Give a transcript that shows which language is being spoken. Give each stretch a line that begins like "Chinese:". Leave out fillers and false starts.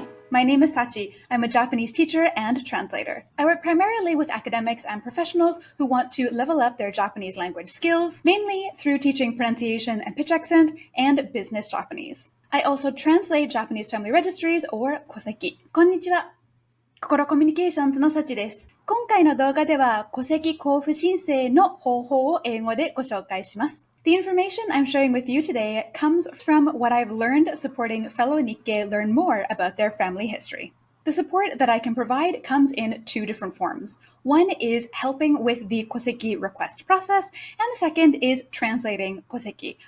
English: My name is Tachi. I'm a Japanese teacher and translator. I work primarily with academics and professionals who want to level up their Japanese language skills, mainly through teaching pronunciation and pitch accent and business Japanese. I also translate Japanese family registries or koseki.
Japanese: こんにちは。心コミュニケーションズのサチです。今回の動画では戸籍交付申請の方法を英語でご紹介します。
English: The information I'm sharing with you today comes from what I've learned supporting fellow Nikkei learn more about their family history. The support that I can provide comes in 2 different forms. One is helping with the koseki request process, and the second is translating koseki.